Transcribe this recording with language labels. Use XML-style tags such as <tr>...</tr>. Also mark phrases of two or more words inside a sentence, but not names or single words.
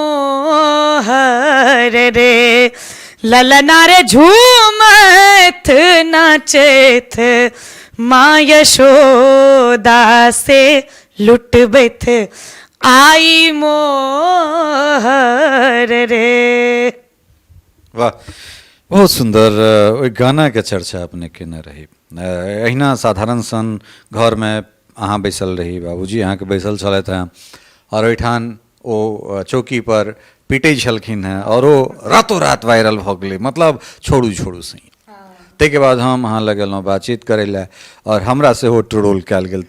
<mai>मोहर रे, ललना रे झूमत नाचैत, माँ यशोदा से लुटबैत, आई मोहर रे। वाह, बहुत सुंदर। ओहि गाना के चर्चा अपने केने रही। अहिना साधारण सन घर में अहाँ बैसल रही, बाबूजी अहाँके बैसल छलथि हैं, और ओहिठाम ओ चौकी पर पीटै छलखिन हैं, और ओ रातों रात वायरल भऽ गेलै, मतलब छोड़ू छोड़ू सही। ताहिके बाद हम अहाँ लग गेलहुँ बातचीत करै लए, और हमरा सेहो ट्रोल कयल गेल।</mai>